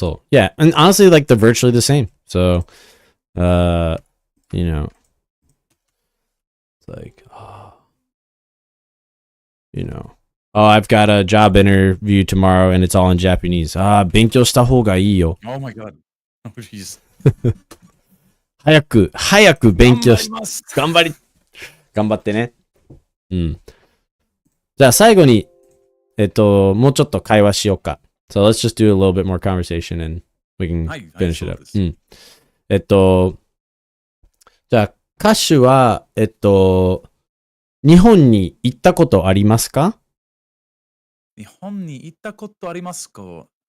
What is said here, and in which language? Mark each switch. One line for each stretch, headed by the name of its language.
English: Yeah, and honestly, like they're virtually the same. So, it's like, I've got a job interview tomorrow and it's all in Japanese.
Japanese: 勉強した方がいいよ.
English: Oh my god. Oh jeez.
Japanese: 早く勉強し、頑張ってね。じゃあ最後に、もうちょっと会話しようか。
English: So let's just do a little bit more conversation and we can finish it up.
Japanese: じゃあ歌手は、日本に行ったことありますか？日本に行ったことありますか？